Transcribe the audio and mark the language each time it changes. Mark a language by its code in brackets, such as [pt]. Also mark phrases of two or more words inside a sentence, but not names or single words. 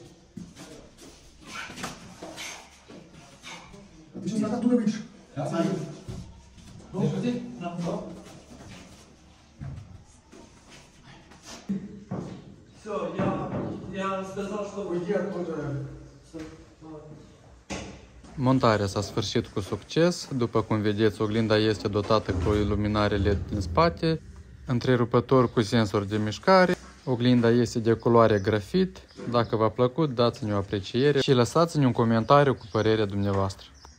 [ru] Ты сейчас так оттуда выйдешь? Да, садись. Ну, садись. Да. Все, я сказал, что уйди оттуда. [ro] Montarea s-a sfârșit cu succes. După cum vedeți, oglinda este dotată cu iluminare LED din spate, întrerupător cu sensor de mișcare. Oglinda este de culoare grafit. Dacă v-a plăcut, dați-ne o apreciere și lăsați-ne un comentariu cu părerea dumneavoastră.